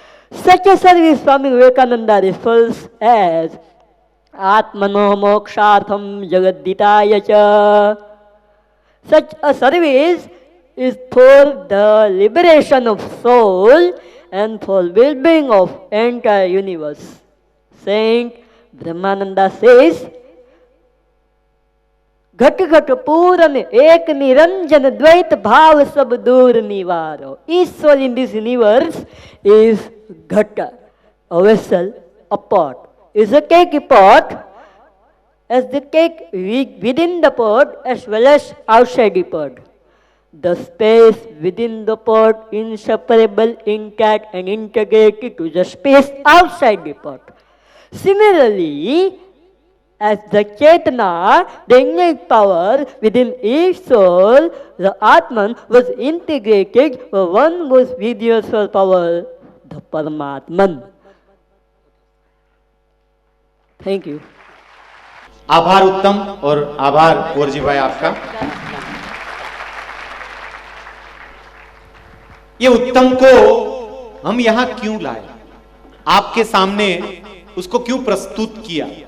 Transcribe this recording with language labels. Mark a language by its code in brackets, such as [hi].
[en] Such a service Swami Vivekananda refers as [sa] Atmano Mokshartham Jagaditaya Cha. [en] Such a service is for the liberation of soul and for well-being of entire universe. Saint Brahmananda says, [hi] घट घट पूरन एक निरंजन द्वैत भाव सब दूर निवारो. [en] Each soul in this universe is ghata, a vessel, a pot. Is a cake pot, as the cake within the pot as well as outside the pot. The space within the pot inseparable, intact and integrated to the space outside the pot. Similarly, as the Chetana, the innate power within each soul, the Atman was integrated with one most universal power, the Paramatman. Thank you. [hi] आभार उत्तम और आभार कुंवरजी भाई आपका. ये उत्तम को हम यहां क्यों लाए, आपके सामने उसको क्यों प्रस्तुत किया?